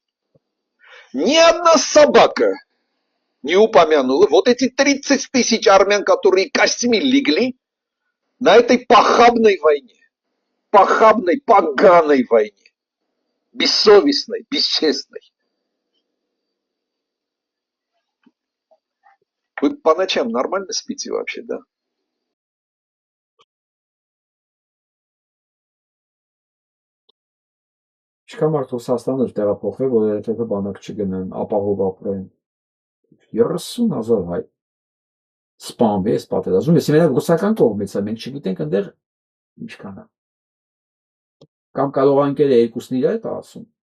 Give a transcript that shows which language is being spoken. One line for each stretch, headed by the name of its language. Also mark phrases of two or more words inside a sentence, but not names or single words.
Russian: Ни одна собака не упомянула вот эти 30 тысяч армян, которые костьми легли на этой похабной войне. Похабной, поганой войне. Бессовестной, бесчестной. Вы по ночам нормально спите вообще, да?
Armenian: Ինչքան մարդ Ռուսաստանը տեղափոխվել, որ երբեք բանակ չգնան, ապահով ապրեն։ 30,000 հայ սպանվեց պատերազմում, ես մենակ ռուսական կողմից է, մենք չգիտենք այնտեղ ինչքան է։ Կամ կարող անկել է երկուսն իրար է ասում։